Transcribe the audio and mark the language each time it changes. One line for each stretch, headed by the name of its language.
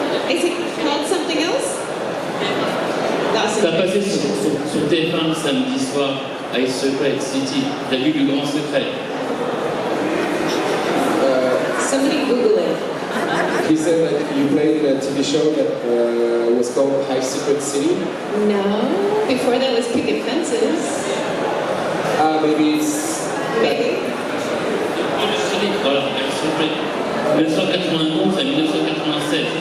English: Is it called something else?
French: Ça passait sur TF1 samedi soir, High Secret City, la ville du grand secret.
English: Somebody Google it. He said that you played in a TV show that was called High Secret City. No. Before that was Picket Fences. Maybe it's... Maybe.
French: Voilà, High Secret. 1991 à 1987.